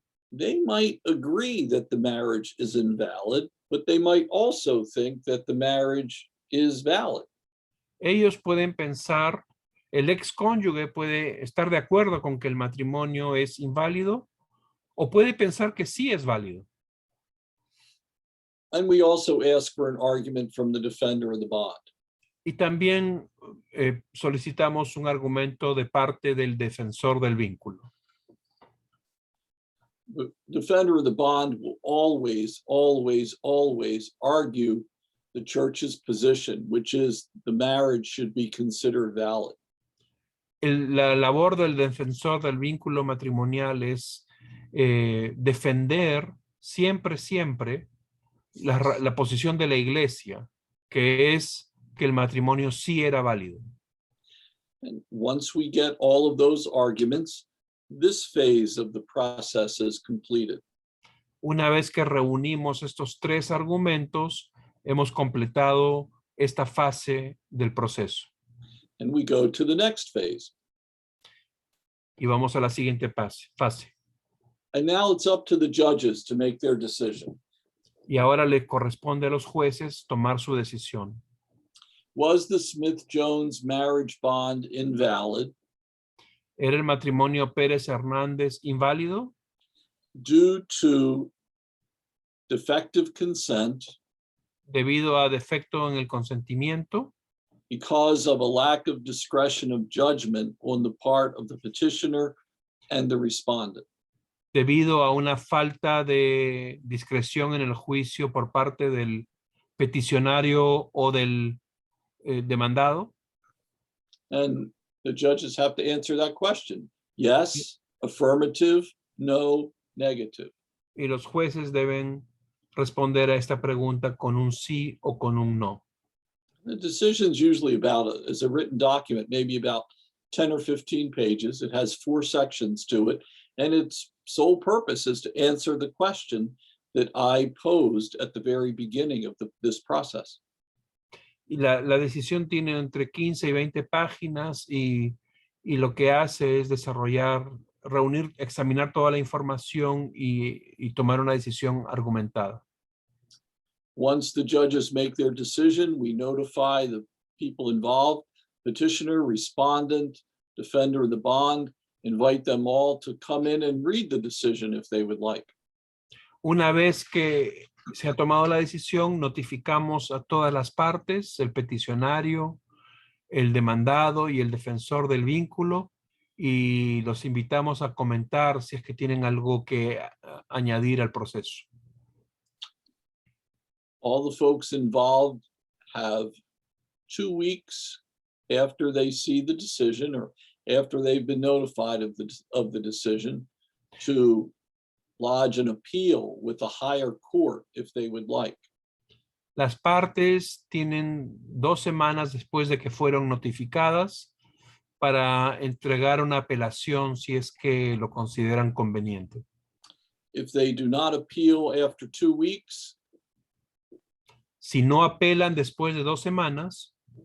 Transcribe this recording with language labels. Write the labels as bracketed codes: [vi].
[en] They might agree that the marriage is invalid, but they might also think that the marriage is valid. [es] Ellos pueden pensar, el ex cónyuge puede estar de acuerdo con que el matrimonio es inválido o puede pensar que sí es válido. [en] And we also ask for an argument from the defender of the bond. [es] Y también solicitamos un argumento de parte del defensor del vínculo. [en] The defender of the bond will always, always, always argue the church's position, which is the marriage should be considered valid. [es] La labor del defensor del vínculo matrimonial es defender siempre la posición de la iglesia, que es que el matrimonio sí era válido. [en] And once we get all of those arguments, this phase of the process is completed. [es] Una vez que reunimos estos tres argumentos, hemos completado esta fase del proceso. [en] And we go to the next phase. [es] Y vamos a la siguiente fase. [en] And now it's up to the judges to make their decision. [es] Y ahora le corresponde a los jueces tomar su decisión. [en] Was the Smith-Jones marriage bond invalid [es] ¿Era el matrimonio Pérez Hernández inválido? [en] due to defective consent, [es] Debido a defecto en el consentimiento, [en] because of a lack of discretion of judgment on the part of the petitioner and the respondent? [es] debido a una falta de discreción en el juicio por parte del peticionario o del demandado. [en] And the judges have to answer that question. Yes, affirmative, no, negative. [es] Y los jueces deben responder a esta pregunta con un sí o con un no. [en] The decision's usually is a written document, maybe about 10 or 15 pages. It has 4 sections to it, and its sole purpose is to answer the question that I posed at the very beginning of this process. [es] Y la decisión tiene entre 15 y 20 páginas y lo que hace es reunir, examinar toda la información y tomar una decisión argumentada. [en] Once the judges make their decision, we notify the people involved, petitioner, respondent, defender of the bond, invite them all to come in and read the decision if they would like. [es] Una vez que se ha tomado la decisión, notificamos a todas las partes, el peticionario, el demandado y el defensor del vínculo, y los invitamos a comentar si es que tienen algo que añadir al proceso. [en] All the folks involved have 2 weeks after they see the decision or after they've been notified of the decision to lodge an appeal with a higher court if they would like. [es] Las partes tienen 2 semanas después de que fueron notificadas para entregar una apelación si es que lo consideran conveniente. [en] If they do not appeal after 2 weeks, [es] Si no apelan después de 2 semanas,